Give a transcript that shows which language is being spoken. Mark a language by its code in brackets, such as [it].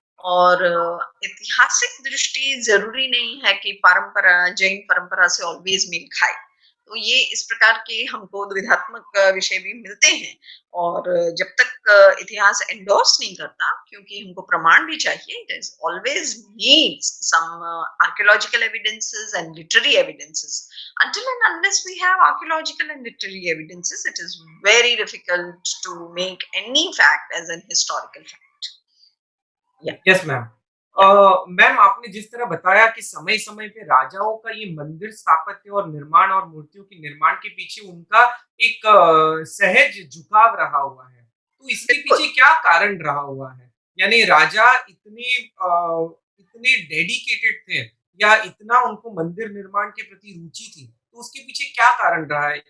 [hi] और ऐतिहासिक दृष्टि जरूरी नहीं है कि परंपरा जैन परंपरा से ऑलवेज मेल खाए। तो ये इस प्रकार के हमको द्विधात्मक विषय भी मिलते हैं। और जब तक इतिहास एंडोर्स नहीं करता, क्योंकि हमको प्रमाण भी चाहिए, [en] It is always needs some archaeological evidences and literary evidences. until and unless we have archaeological and literary evidences, it is very difficult to make any fact as an historical fact. Yeah. Yes ma'am. [hi] Ma'am आपने जिस तरह बताया कि समय-समय पे राजाओं का ये मंदिर स्थापत्य और निर्माण और मूर्तियों के निर्माण के पीछे उनका एक सहज झुकाव रहा हुआ है। तो इसके बिल्कुल। पीछे क्या कारण रहा हुआ है? यानी राजा इतने डेडिकेटेड थे या इतना उनको मंदिर निर्माण के प्रति रुचि थी, तो उसके पीछे क्या कारण रहा है?